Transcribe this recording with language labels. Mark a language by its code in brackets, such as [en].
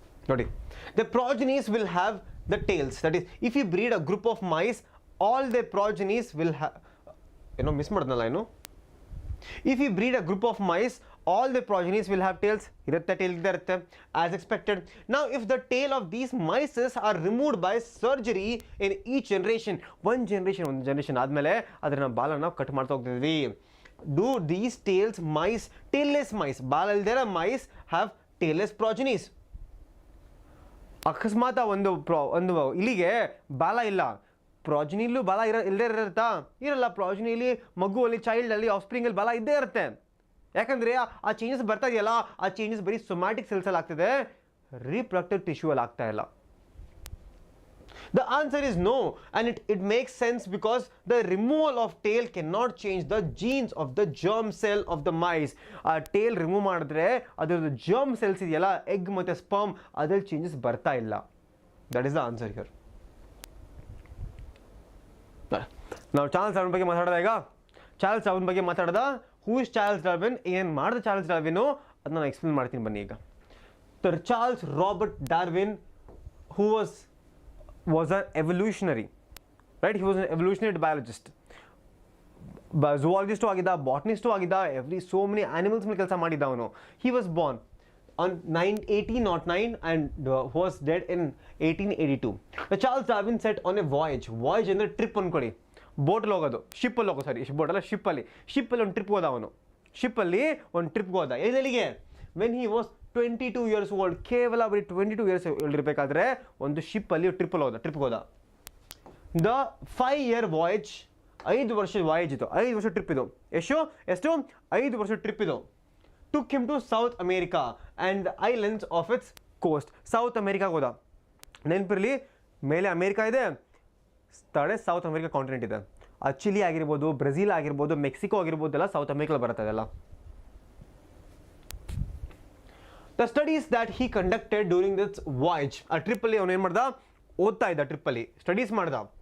[en] ನೋಡಿ, the progenies will have the tails. That is, if you breed a group of mice, all the progenies will have, [kn] miss ಮಾಡಿದ್ನಲ್ಲ [en] if you breed a group of mice, all the progenies will have tails. ಇರುತ್ತೆ, as expected. Now, if the tail of these mice are removed by surgery in each generation, one generation [kn] ಆದಮೇಲೆ ಅದನ್ನ ಬಾಲ ನಾವು cut ಮಾಡ್ತಾ ಹೋಗ್ತಿದ್ವಿ. [en] Do these tailless mice, [kn] ಬಾಲ ಇಲ್ದಿರೋ [en] mice have tailless progenies? [kn] ಅಕಸ್ಮಾತ್ ಒಂದು ಇಲಿಗೆ ಬಾಲ ಇಲ್ಲ, ಪ್ರಾಜನಿಲೂ ಬಾಲ ಇಲ್ಲದೇ ಇರುತ್ತಾ? ಇರಲ್ಲ. ಪ್ರಾಜನಿಲಿ, ಮಗುವಲ್ಲಿ, ಚೈಲ್ಡಲ್ಲಿ, ಆಫ್ಸ್ಪ್ರಿಂಗಲ್ಲಿ ಬಾಲ ಇದ್ದೇ ಇರುತ್ತೆ. ಯಾಕಂದರೆ ಆ ಚೇಂಜಸ್ ಬರ್ತಾ ಇದೆಯಲ್ಲ, ಆ ಚೇಂಜಸ್ ಬರೀ ಸೊಮ್ಯಾಟಿಕ್ ಸೆಲ್ಸಲ್ಲಿ ಆಗ್ತಿದೆ, ರೀಪ್ರೊಡಕ್ಟಿವ್ ಟಿಶ್ಯೂಲ್ಲಿ ಆಗ್ತಾ ಇಲ್ಲ. [en] The answer is no, and it makes sense because the removal of tail cannot change the genes of the germ cell of the mice. [kn] ಆ ಟೇಲ್ ರಿಮೂವ್ ಮಾಡಿದ್ರೆ ಅದರದ್ದು germ cells ಇದೆಯಲ್ಲ, egg ಮತ್ತು sperm, ಅದ್ರಲ್ಲಿ changes ಬರ್ತಾ ಇಲ್ಲ. [en] That is the answer here. [kn] ನಾವು Charles Darwin ಬಗ್ಗೆ ಮಾತಾಡೋದ. ಈಗ ಚಾರ್ಲ್ಸ್ ಡಾರ್ವಿನ್ ಬಗ್ಗೆ ಮಾತಾಡೋದ. [en] who is Charles Darwin, [kn] ಏನು ಮಾಡಿದ ಚಾರ್ಲ್ಸ್ ಡಾರ್ವಿನು, ಅದನ್ನ ನಾನು ಎಕ್ಸ್ಪ್ಲೇನ್ ಮಾಡ್ತೀನಿ ಬನ್ನಿ. [en] ಈಗ Charles Robert Darwin, who was an evolutionary, right? He was an evolutionary biologist. [kn] Zoologist ಆಗಿದ್ದ, ಬಾಟನಿಸ್ಟ್ ಆಗಿದ್ದ, [en] so many animals [kn] ಮೇಲೆ ಕೆಲಸ ಮಾಡಿದ್ದ ಅವನು. [en] He was born on 1809 and was dead in 1882. Charles Darwin set on a voyage [kn] ಅಂದರೆ trip ಅನ್ಕೊಳ್ಳಿ, ಬೋಟಲ್ಲಿ ಹೋಗೋದು, ಶಿಪ್ಪಲ್ಲಿ ಹೋಗೋದು, ಶಿಪ್ಪಲ್ಲಿ ಒಂದು ಟ್ರಿಪ್ ಹೋದ ಅವನು. ಶಿಪ್ಪಲ್ಲಿ ಒಂದು ಟ್ರಿಪ್ ಹೋದ. ಎಲ್ಲಿಗೆ? [en] when he was 22 years old, [kn] ಕೇವಲ ಬರೀ 22 years ಇರಬೇಕಾದ್ರೆ ಒಂದು ಶಿಪ್ಪಲ್ಲಿ ಟ್ರಿಪ್ಗೆ ಹೋದ. ದ 5-year ವಾಯೇಜ್, 5 ವರ್ಷದ ವಾಯೇಜ್ ಇದು, 5 ವರ್ಷ ಟ್ರಿಪ್ ಇದು. ಎಷ್ಟು 5 ವರ್ಷ ಟ್ರಿಪ್ ಇದು. [en] took him to South America and the islands of its coast. [kn] South ಅಮೇರಿಕಾಗೆ ಹೋದ. ನೆನಪಿರಲಿ, ಮೇಲೆ ಅಮೇರಿಕಾ ಇದೆ, ತಡೆ ಸೌತ್ ಅಮೇರಿಕಾ ಕಾಂಟಿನೆಂಟ್ ಇದೆ. ಚಿಲಿ ಆಗಿರ್ಬೋದು, ಬ್ರೆಜಿಲ್ ಆಗಿರ್ಬೋದು, ಮೆಕ್ಸಿಕೋ ಆಗಿರ್ಬೋದು, ಎಲ್ಲ ಸೌತ್ ಅಮೇರಿಕಾ ಬರುತ್ತೆ ಅದೆಲ್ಲ. [en] the studies that he conducted during this voyage, [kn] ಆ ಟ್ರಿಪ್ಪಲ್ಲಿ ಅವನು ಏನು ಮಾಡ್ದ, ಓದ್ತಾ ಇದ್ದ, ಟ್ರಿಪ್ಪಲ್ಲಿ ಸ್ಟಡೀಸ್ ಮಾಡ್ದ.